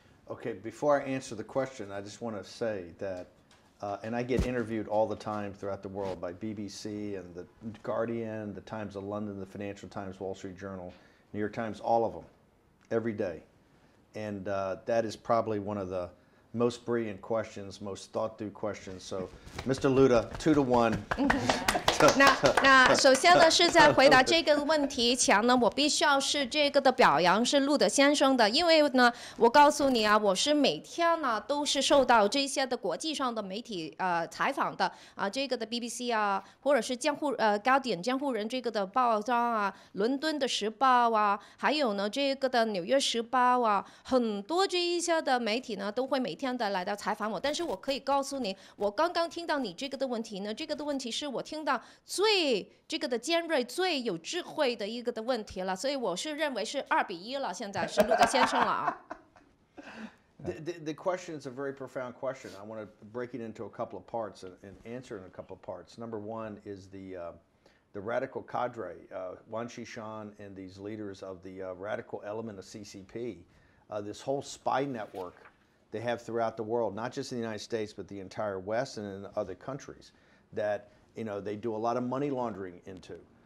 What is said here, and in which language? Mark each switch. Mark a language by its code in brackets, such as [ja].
[en] Okay, before I answer the question, I just want to say that, and I get interviewed all the time throughout the world by BBC and the Guardian, the Times of London, the Financial Times, Wall Street Journal, New York Times, all of them, every day. And that is probably one of the most brilliant questions, most thought through questions. So, Mr. Luda, 2-1. [zh] 那首先呢是在回答这个问题前呢，我必须要是这个的表扬是路德先生的，因为呢，我告诉你啊，我是每天呢都是受到这些的国际上的媒体采访的啊，这个的 BBC 啊，或者是Guardian 监护人这个的报章啊，伦敦的时报啊，还有呢这个的纽约时报啊，很多这一些的媒体呢都会每天的来到采访我，但是我可以告诉你，我刚刚听到你这个的问题呢，这个的问题是我听到最这个的尖锐、最有智慧的一个的问题了，所以我是认为是2-1了，现在是路德先生了啊。 [en] The question is a very profound question. I want to break it into a couple of parts and answer in a couple of parts. Number one is the radical cadre, Wang Qishan and these leaders of the radical element of CCP, this whole spy network they have throughout the world, not just in the United States, but the entire West and in other countries, that they do a lot of money laundering into.